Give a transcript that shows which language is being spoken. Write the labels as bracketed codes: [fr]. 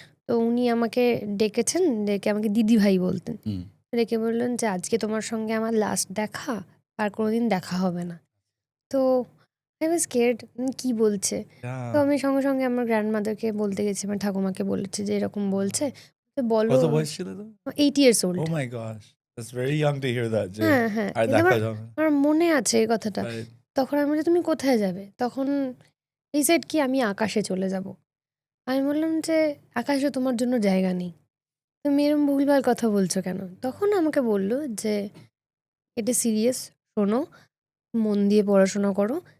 [bn] তো উনি আমাকে ডেকেছেন, ডেকে আমাকে দিদি ভাই বলতেন, ডেকে বললেন যে আজকে তোমার সঙ্গে আমার লাস্ট দেখা, আর কোনোদিন দেখা হবে না. তো [en] I was scared, [bn] কি বলছে. তো আমি সঙ্গে সঙ্গে আমার গ্র্যান্ডমাদারকে বলতে গেছি, আমার ঠাকুমাকে বলেছি যে এরকম বলছে. তো বলো. কত বয়স ছিল তো? [en] 8 years old. Oh my gosh, that's very young to hear that. [bn] হ্যাঁ, আর দেখা যাবে, আমার মনে আছে এই কথাটা. তখন আমি বললাম তুমি কোথায় যাবে, তখন এই সেড কি আমি আকাশে চলে যাব. আমি বললাম যে আকাশে তোমার জন্য জায়গা নেই, তুমি এরকম ভুলভাল কথা বলছো কেন. তখন আমাকে বললো যে এটা সিরিয়াস, শোনো, মন দিয়ে পড়াশোনা করো.